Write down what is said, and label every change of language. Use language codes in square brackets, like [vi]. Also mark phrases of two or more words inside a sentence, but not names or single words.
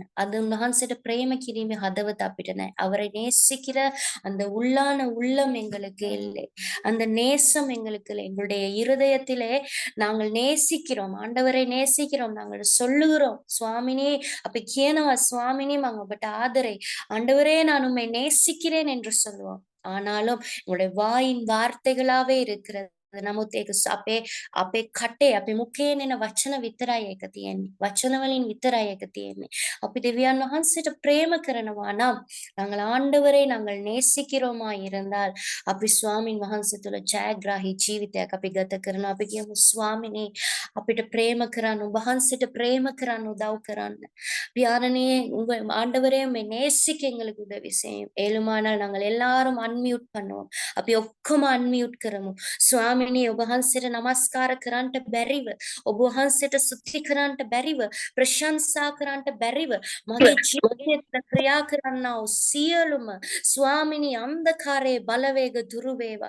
[si] அது උන්වහන්සේට பிரேம කිරීමේ හදවත අපිට නැහැ. [ta] அவரை நேசிக்கிற அந்த உள்ளான உள்ளம் எங்களுக்கு இல்லை. அந்த நேசம் எங்களுக்கு இல்லை. எங்களுடைய இருதயத்திலே நாங்கள் நேசிக்கிறோம். ஆண்டவரை நேசிக்கிறோம். நாங்கள் சொல்லுகிறோம் சுவாமினே அப்ப [si] කියනවා ස්වාමිනී මම ඔබට ආදරේ. [ta] ஆண்டவரே நான் உம்மை நேசிக்கிறேன் என்று சொல்லுவோம். ஆனாலும் உங்களுடைய வாயின் வார்த்தைகளாவே இருக்கிறது. [si] නමුත් ඒක අපේ කටේ අපේ මුඛයෙන් එන වචන විතරයි ඒක තියෙන්නේ. වචන වලින් විතරයි ඒක තියෙන්නේ. අපි දෙවියන් වහන්සේට ප්‍රේම කරනවා නම් [ta] நாங்கள் ஆண்டவரை நாங்கள் நேசிக்கிறோமா இருந்தால் [si] අපි ස්වාමින් වහන්සේ තුළ ජයග්‍රාහී ජීවිතයක් අපි ගත කරනවා. අපි කියමු ස්වාමිනේ අපිට ප්‍රේම කරන්න ඔබ වහන්සේට ප්‍රේම කරන්න උදව් කරන්න. [ta] பியானனே உங்க ஆண்டவரே உம்மை நேசிக்க எங்களுக்கு உதவி செய்யும். ஏழுமானால் நாங்கள் எல்லாரும் அன்மியூட் பண்ணுவோம். [si] අපි ඔක්කොම අන්මියුට් කරමු. ස්වාමිනේ ඔබ වහන්සේට නමස්කාර කරන්නට බැරිව, ඔබ වහන්සේට ස්තුති කරන්නට බැරිව, ප්‍රශංසා කරන්නට බැරිව මගේ ජීවිතයට ක්‍රියා කරන්නා වූ සියලුම ස්වාමිනේ අන්ධකාරයේ බලවේග දුරු වේවා.